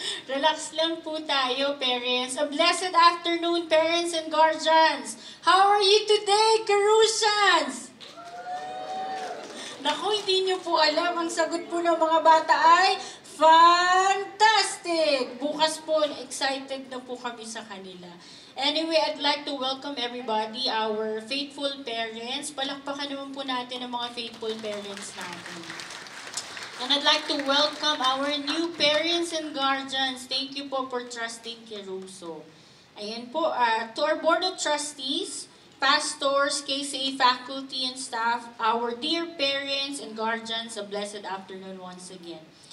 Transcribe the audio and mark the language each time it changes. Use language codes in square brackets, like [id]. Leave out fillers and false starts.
[tl] Relax lang po tayo, [en] parents. A blessed afternoon, parents and guardians. How are you today, Carusians? [tl] Naku, hindi niyo po alam. Ang sagot po ng mga bata ay fantastic! Bukas po, excited na po kami sa kanila. [en] Anyway, I'd like to welcome everybody, our faithful parents. [tl] Palakpakan naman po natin ang mga faithful parents natin. [en] And I'd like to welcome our new parents and guardians. Thank you po for trusting Keruso. [tl] Ayan po, [en] to our Board of Trustees, pastors, KCA faculty and staff, our dear parents and guardians, a blessed afternoon once again.